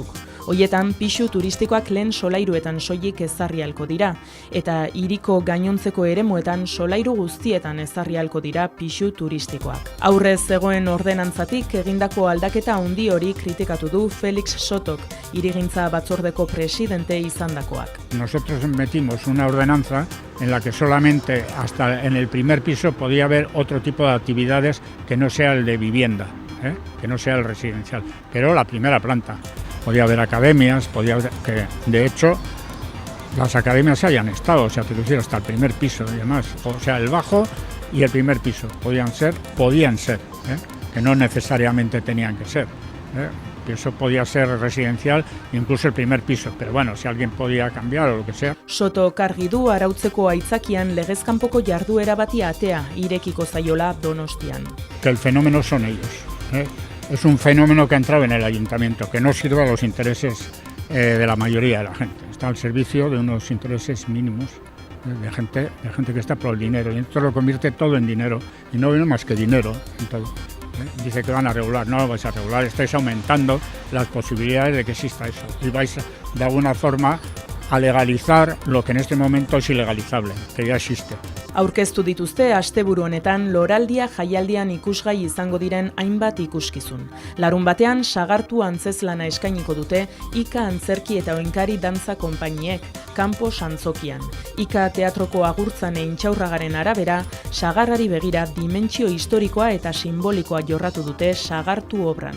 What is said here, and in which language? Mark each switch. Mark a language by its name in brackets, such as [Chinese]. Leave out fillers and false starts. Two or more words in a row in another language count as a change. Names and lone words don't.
[Basque] Hoietan, pisu turistikoak lehen solairuetan soilik ezarri ahalko dira, eta hiriko gainontzeko eremuetan solairu guztietan ezarri ahalko dira pisu turistikoak. Aurrez zegoen ordenantzatik egindako aldaketa handi hori kritikatu du Felix Sotok, hirigintza batzordeko presidente izandakoak. [Spanish] Nosotros metimos una ordenanza en la que solamente hasta en el primer piso podía haber otro tipo de actividades que no sea el de vivienda, que no sea el residencial, pero la primera planta. Podía haber academias, que de hecho las academias hayan estado, o sea, te refiero hasta el primer piso y demás, o sea, el bajo y el primer piso podían ser, que no necesariamente tenían que ser. Eso podía ser residencial, incluso el primer piso, pero bueno, si alguien podía cambiar o lo que sea. [Basque] Soto kargi du arautzeko aitzakian legezkanpoko jarduera bati atea irekiko zaiola Donostian. [Spanish] Que el fenómeno son ellos. Es un fenómeno que ha entrado en el ayuntamiento, que no sirve a los intereses de la mayoría de la gente. Está al servicio de unos intereses mínimos de gente que está por el dinero. Y esto lo convierte todo en dinero. Y no viene más que dinero en todo. Dice que van a regular. No lo vais a regular. Estáis aumentando las posibilidades de que exista eso. Y vais de alguna forma a legalizar lo que en este momento es ilegalizable, que ya existe. [Basque] Aurkeztu dituzte asteburu honetan loraldia jaialdian ikusgai izango diren hainbat ikuskizun. Larunbatean sagartu antzeslana eskainiko dute Ika antzerki eta oinkari dantza konpainiek, kanpo santzokian. Ika teatroko agurtzane intxaurragaren arabera, sagarrari begira dimentsio historikoa eta simbolikoa jorratu dute sagartu obran.